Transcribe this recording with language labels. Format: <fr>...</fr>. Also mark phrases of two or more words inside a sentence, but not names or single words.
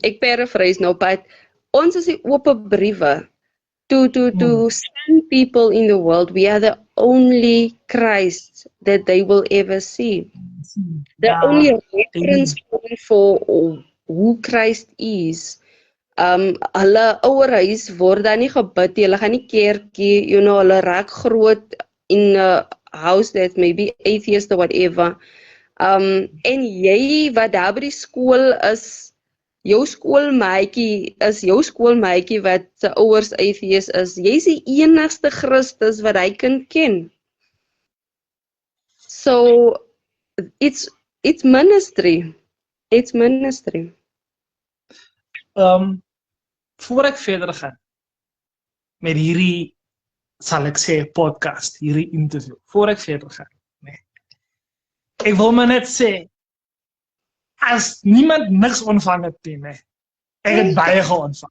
<af>Ek paraphrase nou, but ons is die oop briewe</af> <en>to send people in the world. We are the only Christ that they will ever see. The only reference point for who Christ is.</en> <af>Hulle ouer huis word dan nie gebid nie, hulle gaan nie kerkie, hulle raak groot</af> <en>in a house that may be atheist or whatever.</en> <af>En jy wat daar by die skool is, jou skoolmaatjie wat sy ouers atheist is, jy is die enigste Christus wat hy kan ken.</af> <en>So it's ministry. It's ministry.</en> <af>Voor ek verder gaan met hierdie sal ek sê podcast, hierdie interview, voor ek verder gaan. Nee. Ek wil maar net sê, as niemand niks ontvang het nie, nee, ek het baie geontvang.</af>